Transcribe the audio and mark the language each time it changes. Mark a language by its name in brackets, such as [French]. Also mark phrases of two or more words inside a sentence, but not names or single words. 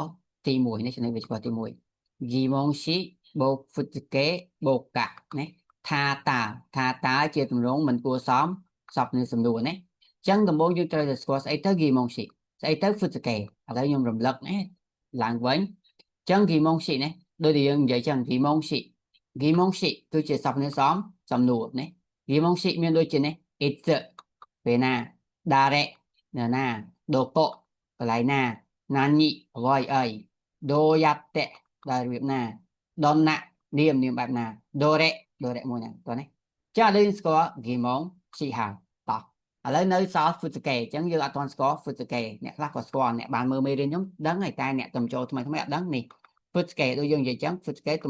[Khmer] ណ៍ទី1នេះចំណុចវេយ្យាករណ៍ទី1ហ្គីម៉ុងស៊ីបូកហ្វុតកេបូកកានេះថាតាជាទម្រង់មិនគួរសមសពនៃសំណួរនេះអញ្ចឹងដំបូងយើងត្រូវតែស្គាល់ស្អីទៅហ្គីម៉ុងស៊ីស្អីទៅហ្វុតកេឥឡូវខ្ញុំរំលឹកនេះឡើងវិញអញ្ចឹងហ្គីម៉ុងស៊ីនេះដូចដែលយើងនិយាយចឹងហ្គីម៉ុងស៊ីគឺជាសព្វនាមសមសំណួរនេះហ្គីម៉ុងស៊ីមានដូចជានេះ it's ពេលណា誰នរណាどこកន្លែងណាណាញីអ្វីអីどうやってដោយរបៀបណាどんなនាមបែបណាដូរ៉េមួយណាតោះនេះចាឥឡូវយើងស្គាល់ហ្គីម៉ុងស៊ីហើយតោះឥឡូវនៅសល់ហ្វុតកេអញ្ចឹងយើងអត់ទាន់ស្គាល់ហ្វុតកេអ្នកខ្លះក៏ស្គាល់អ្នកបានមើលមេរៀនខ្ញុំដឹងហើយតែអ្នកតំចូលថ្មីអត់ដឹងនេះហ្វុតកេដូចយើងនិយាយអញ្ចឹងហ្វុតកេទ